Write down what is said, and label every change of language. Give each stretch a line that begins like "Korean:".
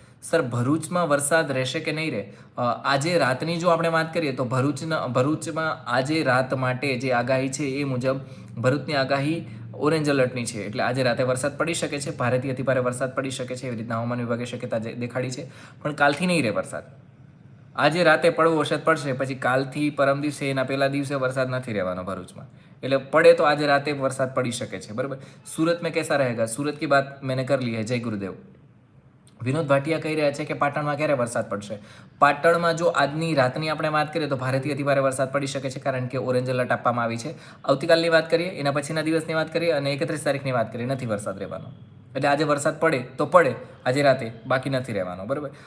Gujarati: Sir, ભરૂચમાં વરસાદ રહેશે કે નહીં રહે? આજે રાતની જો આપણે વાત કરીએ તો ભરૂચમાં આજે રાત માટે જે આગાહી છે એ મુજબ ભરૂચની આગાહી ઓરેન્જ એલર્ટની છે, એટલે આજે રાતે વરસાદ પડી શકે છે, ભારેથી અતિભારે વરસાદ પડી શકે છે, એવી રીતના હવામાન વિભાગે શક્યતા દેખાડી છે. પણ કાલથી નહીં રહે વરસાદ, આજે રાતે પડવો વરસાદ પડશે, પછી કાલથી પરમ દિવસે એના પહેલા દિવસે વરસાદ નથી રહેવાનો ભરૂચમાં. એટલે પડે તો આજે રાતે વરસાદ પડી શકે છે, બરાબર.
Hindi: સુરત में कैसा रहेगा, सूरत की बात मैंने कर ली है. जय गुरुदेव.
Gujarati: વિનોદ ભાટિયા કહી રહ્યા છે કે પાટણમાં ક્યારે વરસાદ પડશે. પાટણમાં જો આજની રાતની આપણે વાત કરીએ તો ભારેથી અતિભારે વરસાદ પડી શકે છે, કારણ કે ઓરેન્જ એલર્ટ આપવામાં આવી છે. આવતીકાલની વાત કરીએ, એના પછીના દિવસની વાત કરીએ અને 31 તારીખની વાત કરીએ, નથી વરસાદ રહેવાનો. એટલે આજે વરસાદ પડે તો પડે આજે રાતે, બાકી નથી રહેવાનો, બરાબર.